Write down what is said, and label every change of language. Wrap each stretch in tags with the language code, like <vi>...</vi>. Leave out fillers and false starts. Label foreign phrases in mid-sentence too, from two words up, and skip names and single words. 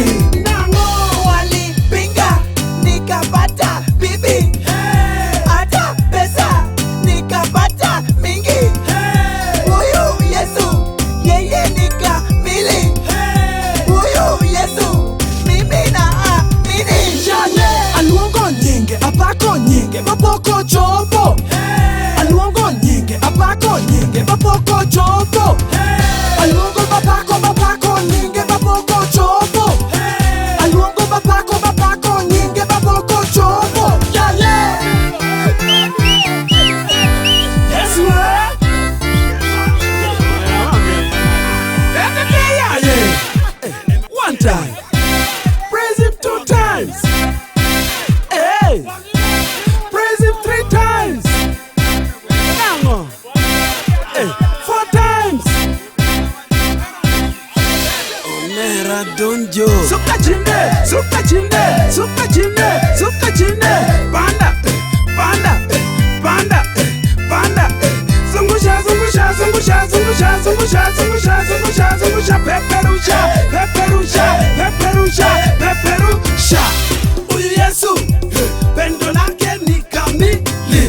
<sw>Walipinga nikapata bibi, hata pesa nikapata mingi. Huyu Yesu yeye ni kamili, huyu Yesu mimi naamini.</sw> <luo>Aluongo nyinge, apako nyinge, mapoko chopo. Aluongo nyinge, apako nyinge, mapoko chopo. Aluongo mapako nyinge, mapoko chopo. Aluongo mapako nyinge, mapoko chopo.</luo> <en>Yes, one time, praise him 2 times. Hey, praise him 3 times. Nango, hey, 4 times.</en> <luo>Onera donjo.</luo> <sw>Suka chinde, suka chinde, suka chinde, suka chinde. Panda, panda, panda, panda. Zungusha, zungusha, zungusha, zungusha, zungusha, zungusha, zungusha, zungusha. Peperusha, peperusha, peperusha, peperusha. Huyu Yesu pendo lake ni kamili.</sw>